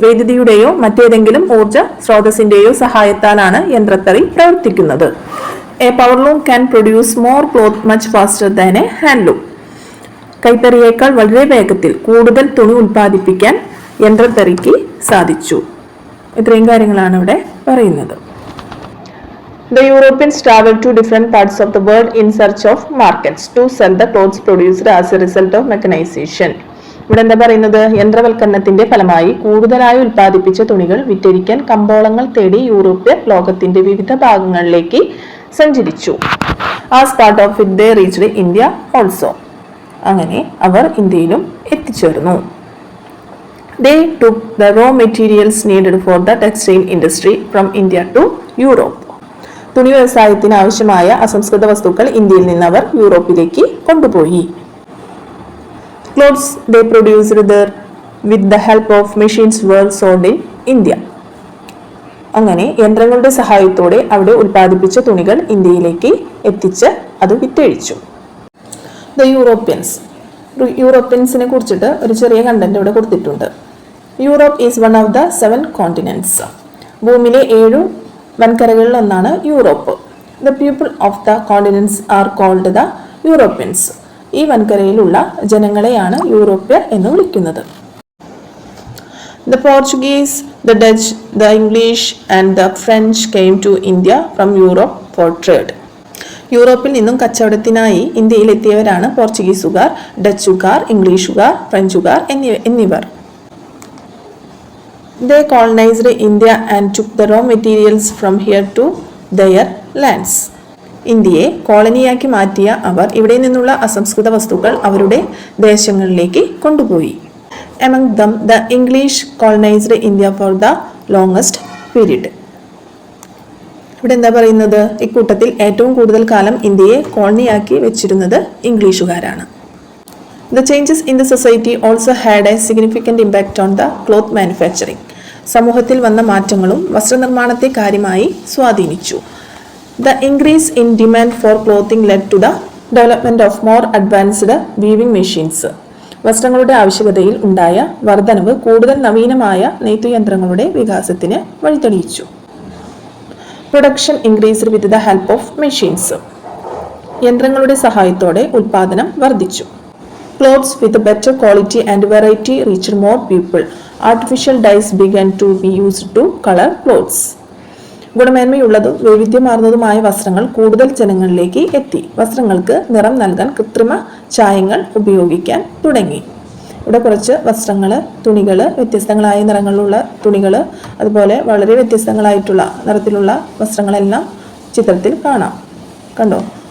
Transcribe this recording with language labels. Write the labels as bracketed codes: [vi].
[ml] വൈദ്യുതിയുടെയോ മറ്റേതെങ്കിലും ഊർജ്ജ സ്രോതസ്സിന്റെയോ സഹായത്താലാണ് യന്ത്രത്തറി പ്രവർത്തിക്കുന്നത്. [en] A power loom can produce more cloth much faster than a handloom. [ml] കൈത്തറിയേക്കാൾ വളരെ വേഗത്തിൽ കൂടുതൽ തുണി ഉൽപ്പാദിപ്പിക്കാൻ യന്ത്രത്തറിക്ക് സാധിച്ചു. ഇത്രയും കാര്യങ്ങളാണ് ഇവിടെ പറയുന്നത്. [en] The Europeans traveled to different parts of the world in search of markets to sell the clothes produced as a result of mechanization. [ml] ഇവിടെ എന്താ പറയുന്നത്? യന്ത്രവൽക്കരണത്തിന്റെ ഫലമായി കൂടുതലായി ഉൽപ്പാദിപ്പിച്ച തുണികൾ വിറ്റഴിക്കാൻ കമ്പോളങ്ങൾ തേടി യൂറോപ്യർ ലോകത്തിന്റെ വിവിധ ഭാഗങ്ങളിലേക്ക് സഞ്ചരിച്ചു. [en] As part of it they reached India also. [ml] അങ്ങനെ അവർ ഇന്ത്യയിലും എത്തിച്ചേർന്നു. [en] They took the raw materials needed for the textile industry from India to Europe. [ml] തുണി വ്യവസായത്തിന് ആവശ്യമായ അസംസ്കൃത വസ്തുക്കൾ ഇന്ത്യയിൽ നിന്ന് അവർ യൂറോപ്പിലേക്ക് കൊണ്ടുപോയി. [en] Clothes they produced there with the help of machines were sold in India. [ml] അങ്ങനെ യന്ത്രങ്ങളുടെ സഹായത്തോടെ അവിടെ ഉൽപ്പാദിപ്പിച്ച തുണികൾ ഇന്ത്യയിലേക്ക് എത്തിച്ച് അത് വിറ്റഴിച്ചു. [en] The Europeans. [ml] യൂറോപ്യൻസിനെ കുറിച്ചിട്ട് ഒരു ചെറിയ കണ്ടന്റ് ഇവിടെ കൊടുത്തിട്ടുണ്ട്. [en] Europe is one of the 7 continents. [ml] ഭൂമിയിലെ 7 വൻകരകളിൽ ഒന്നാണ് Europe. [en] The people of the continents are called the Europeans. [ml] ഈ വൻകരയിലുള്ള ജനങ്ങളെയാണ് യൂറോപ്യർ എന്ന് വിളിക്കുന്നത്. [en] The Portuguese, the Dutch, the English and the French came to India from Europe for trade. [ml] യൂറോപ്പിൽ നിന്നും കച്ചവടത്തിനായി ഇന്ത്യയിലെത്തിയവരാണ് പോർച്ചുഗീസുകാർ, ഡച്ചുകാർ, ഇംഗ്ലീഷുകാർ, ഫ്രഞ്ചുകാർ എന്നിവർ. [en] They colonized India and took the raw materials from here to their lands. [ml] ഇന്ത്യയെ കോളനിയാക്കി മാറ്റിയ അവർ ഇവിടെ നിന്നുള്ള അസംസ്കൃത വസ്തുക്കൾ അവരുടെ ദേശങ്ങളിലേക്ക് കൊണ്ടുപോയി. [en] Among them, the English colonized India for the longest period. [ml] ഇവിടെ എന്താ പറയുന്നത്? ഇക്കൂട്ടത്തിൽ ഏറ്റവും കൂടുതൽ കാലം ഇന്ത്യയെ കോളനിയാക്കി വെച്ചിരുന്നത് ഇംഗ്ലീഷുകാരാണ്. [en] The changes in the society also had a significant impact on the cloth manufacturing. [ml] സമൂഹത്തിൽ വന്ന മാറ്റങ്ങളും വസ്ത്രനിർമ്മാണത്തെ കാര്യമായി സ്വാധീനിച്ചു. [en] The increase in demand for clothing led to the development of more advanced weaving machines. [ml] വസ്ത്രങ്ങളുടെ ആവശ്യകതയിൽ ഉണ്ടായ വർധനവ് കൂടുതൽ നവീനമായ നെയ്ത്തുയന്ത്രങ്ങളുടെ വികാസത്തിന് വഴിതെളിയിച്ചു. [en] Production increased with the help of machines. [ml] യന്ത്രങ്ങളുടെ സഹായത്തോടെ ഉൽപാദനം വർദ്ധിച്ചു. [en] Clothes with better quality and variety reached more people. Artificial dyes began to be used to color clothes. [ml] ഗുണമേന്മയുള്ളതും വൈവിധ്യമാർന്നതുമായ വസ്ത്രങ്ങൾ കൂടുതൽ ജനങ്ങളിലേക്ക് എത്തി. വസ്ത്രങ്ങൾക്ക് നിറം നൽകാൻ കൃത്രിമ ചായങ്ങൾ ഉപയോഗിക്കാൻ തുടങ്ങി. ഇവിടെ കുറച്ച് വസ്ത്രങ്ങൾ, തുണികൾ, വ്യത്യസ്തങ്ങളായ നിറങ്ങളിലുള്ള തുണികൾ, അതുപോലെ വളരെ വ്യത്യസ്തങ്ങളായിട്ടുള്ള നിറത്തിലുള്ള വസ്ത്രങ്ങളെല്ലാം ചിത്രത്തിൽ കാണാം. കണ്ടോ?